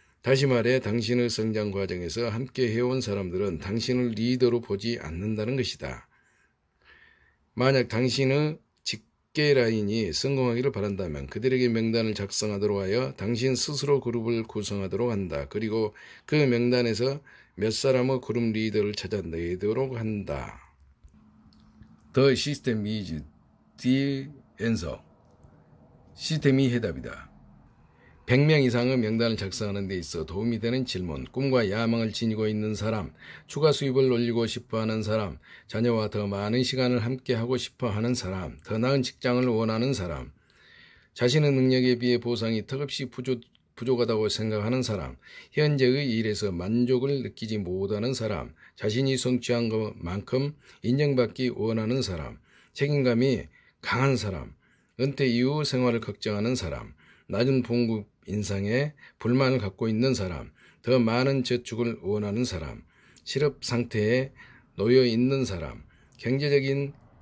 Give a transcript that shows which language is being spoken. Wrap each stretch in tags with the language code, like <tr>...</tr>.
<ko>다시 말해 당신의 성장 과정에서 함께 해온 사람들은 당신을 리더로 보지 않는다는 것이다. 만약 당신의 직계 라인이 성공하기를 바란다면 그들에게 명단을 작성하도록 하여 당신 스스로 그룹을 구성하도록 한다. 그리고 그 명단에서 몇 사람의 그룹 리더를 찾아내도록 한다.</ko> <en>The system is the answer.</en> <ko>시스템이 해답이다. 100명 이상의 명단을 작성하는 데 있어 도움이 되는 질문, 꿈과 야망을 지니고 있는 사람, 추가 수입을 올리고 싶어하는 사람, 자녀와 더 많은 시간을 함께하고 싶어하는 사람, 더 나은 직장을 원하는 사람, 자신의 능력에 비해 보상이 턱없이 부족하다고 생각하는 사람, 현재의 일에서 만족을 느끼지 못하는 사람, 자신이 성취한 것만큼 인정받기 원하는 사람, 책임감이 강한 사람, 은퇴 이후 생활을 걱정하는 사람, 낮은 봉급 인상에 불만을 갖고 있는 사람, 더 많은 저축을 원하는 사람, 실업 상태에 놓여 있는 사람, 경제적인</ko>